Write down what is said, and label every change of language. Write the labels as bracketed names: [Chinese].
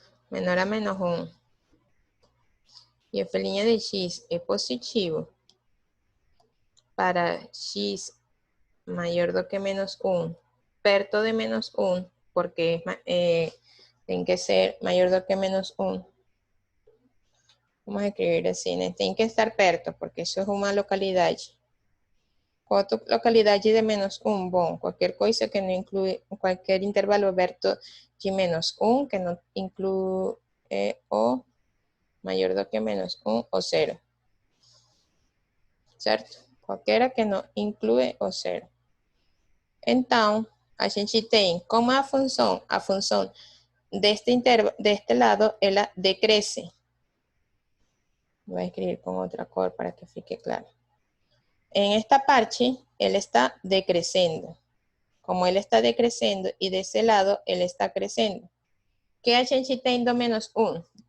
[Spanish] menor a menos 1 y f' de x es positivo para x [Portuguese] mayor do que menos [Spanish] 1, [Portuguese] perto de menos 1, [Spanish] porque tiene que ser [Portuguese] mayor do que menos [Spanish] 1. Vamos a escribir [Portuguese] assim, né? Tem que estar perto, porque isso é uma localidade. Qual a localidade de menos 1? Bom, qualquer coisa que não inclui, qualquer intervalo aberto de menos 1, que não inclui o maior do que menos 1 ou 0. Certo? Qualquer que não inclui o 0. Então, a gente tem como a função deste lado, ela decresce. [Spanish] Voy a escribir con otra cor para que [Portuguese] fique claro. [Spanish] En esta parte, él está decreciendo. Como él está decreciendo y de ese lado, él está creciendo. [Portuguese] ¿Qué a gente tem do menos 1?